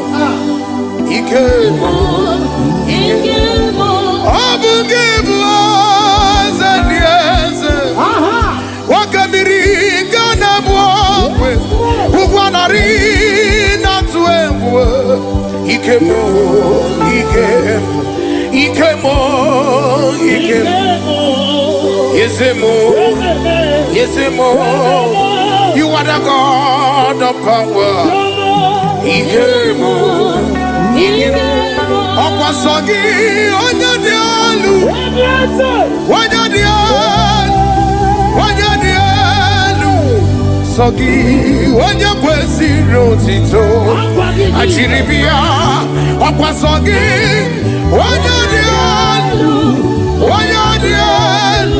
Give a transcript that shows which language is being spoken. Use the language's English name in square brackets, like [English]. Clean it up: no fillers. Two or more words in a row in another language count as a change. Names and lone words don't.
[English] Ikemo, Abugebo, Zaniese, Wakamiri, Ganabwe, Uguanari, Natuemwe, Ikemo, Yesemo, you are the God of power. [Igbo] Ikemo, Okwasogi onye dị elu, onye dị elu, sogi onye kwesịrị otito. Achịrị bịa, okwasogi onye dị elu, onye dị elu,